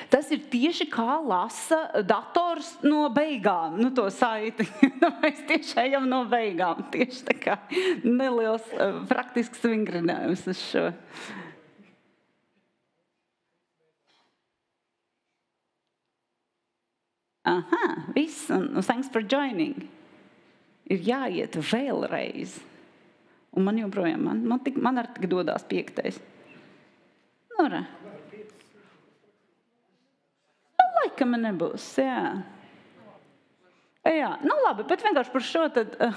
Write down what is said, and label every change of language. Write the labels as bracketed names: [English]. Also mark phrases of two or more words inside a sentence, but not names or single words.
[Latvian] Tas ir tieši kā lasa dators no beigām, to saiti. Mēs tieši ejam no beigām. Tieši tā kā neliels praktisks vingrinājums uz šo. Aha, viss, un [English] thanks for joining. [Latvian] Ir jāiet vēlreiz. Un man joprojām, man ar tik dodās 5. Nora. Laikam nebūs, jā. Jā, labi, bet vienkārši par šo tad...